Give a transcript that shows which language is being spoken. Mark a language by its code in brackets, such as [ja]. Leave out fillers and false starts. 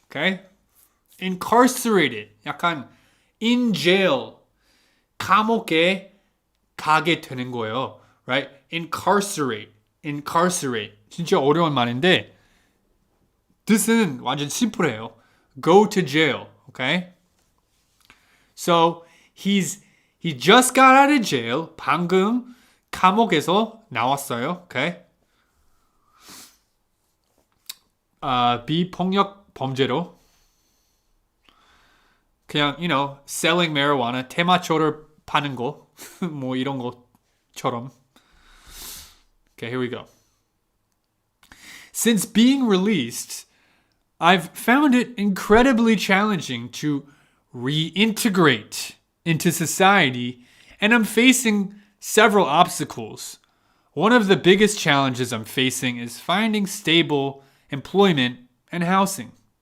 [en] Okay? Incarcerated. 약간 in jail. [ko] 감옥에 가게 되는 거예요. [en] Right? Incarcerate. [ko] 진짜 어려운 말인데 뜻은 완전 심플해요. [en] Go to jail. Okay? So, he just got out of jail. [ko] 방금 감옥에서 나왔어요. [en] Okay? [ko] 비폭력 범죄로 그냥 [en] selling marijuana, [ko] 테마초를 파는 거 뭐 이런 것처럼. [en] Okay, here we go. Since being released, I've found it incredibly challenging to reintegrate into society, and I'm facing several obstacles. One of the biggest challenges I'm facing is finding stable employment and housing.